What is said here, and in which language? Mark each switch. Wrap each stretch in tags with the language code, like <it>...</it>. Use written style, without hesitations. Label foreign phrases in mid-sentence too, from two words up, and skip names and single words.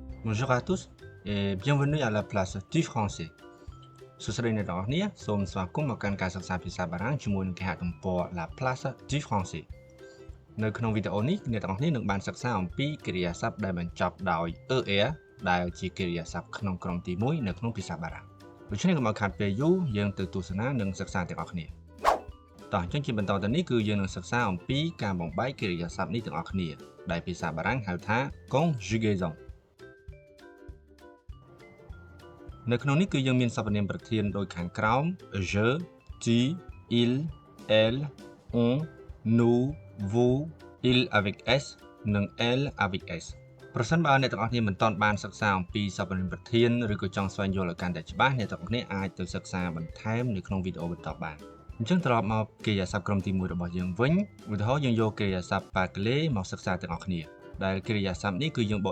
<fr>Bonjour à tous et bienvenue à la place du français</fr> <km>សួស្តីអ្នកទាំងអស់គ្នាសូមស្វាគមន៍មកកាន់ការសិក្សាភាសាបារាំងជាមួយនឹងគេហទំព័រ La Place du Français នៅក្នុងវីដេអូនេះអ្នកទាំងអស់គ្នានឹងបានសិក្សាអំពីកិរិយាសព្ទដែលបញ្ចប់ដោយ er ដែលជាកិរិយាសព្ទក្នុងក្រុមទី1នៅក្នុងភាសាបារាំងដូច្នេះកុំឲ្យខាតពេលយូរយើងទៅទស្សនានិងសិក្សាទាំងអស់គ្នាតោះអញ្ចឹងជាបន្តទៅនេះគឺយើងនឹងសិក្សាអំពីការបំបែកកិរិយាសព្ទនេះទាំងអស់គ្នាដែលភាសាបារាំងហៅថា conjugaison នៅក្នុងនេះគឺយើងមានសព្វនាមប្រធានដូចខាងក្រោម</km> <fr>je, tu, il, elle, on, nous, vous, il avec s</fr> <km>និង</km> <fr>elle avec s</fr> <km>ប្រសិនបើអ្នកទាំងអស់គ្នាមិនទាន់បានសិក្សាអំពីសព្វនាមប្រធានឬក៏ចង់ស្វែងយល់ឲ្យកាន់តែច្បាស់អ្នកទាំងអស់គ្នាអាចទៅ សិក្សាបន្ថែមនៅក្នុងវីដេអូបន្តបានអញ្ចឹងត្រឡប់មកកិរិយាសព្ទក្រុមទី1របស់យើងវិញឧទាហរណ៍យើងយកកិរិយាសព្ទ parler មកសិក្សាទាំងអស់គ្នាដែលកិរិយាសព្ទនេះគឺយើងបក</km>